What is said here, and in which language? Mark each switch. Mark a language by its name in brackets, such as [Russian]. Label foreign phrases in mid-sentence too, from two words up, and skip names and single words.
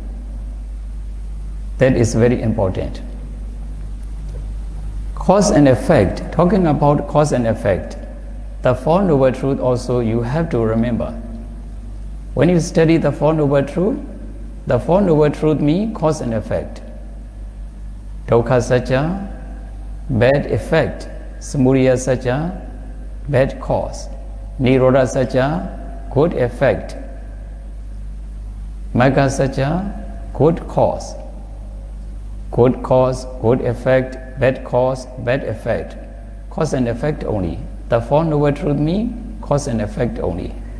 [English] That is very important. Cause and effect, talking about cause and effect, the Four Noble Truths also you have to remember. When you study the Four Noble Truths, the Four Noble Truths mean cause and effect. [Sanskrit] Dukkha Satya, [English] bad effect. [Sanskrit] Samudaya Satya, [English] bad cause. [Sanskrit] Nirodha Satya, [English] good effect. [Sanskrit] Magga Satya, [English] good cause. Good cause, good effect, bad cause, bad effect. Cause and effect only. The Four Noble Truths mean cause and effect only.